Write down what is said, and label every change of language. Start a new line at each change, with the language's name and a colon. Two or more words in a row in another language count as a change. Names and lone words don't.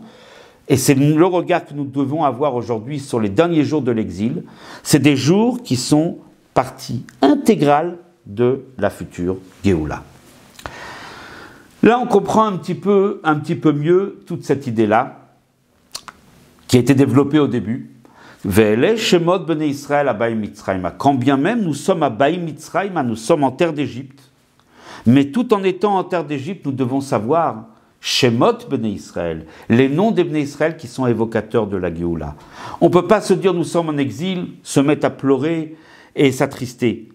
French: Et c'est le regard que nous devons avoir aujourd'hui sur les derniers jours de l'exil. C'est des jours qui sont partie intégrale de la future Géoula. Là, on comprend un petit peu mieux toute cette idée-là, qui a été développée au début.
Hebrew: ואלה שמות בני ישראל הבאים מצרימה.
French: Quand bien même nous sommes à
Hebrew: באים מצרימה,
French: nous sommes en terre d'Égypte. Mais tout en étant en terre d'Égypte, nous devons savoir
Hebrew: שמות בני ישראל,
French: les noms des Bnei Israël qui sont évocateurs de la Géoula. On ne peut pas se dire nous sommes en exil, se mettre à pleurer et s'attrister.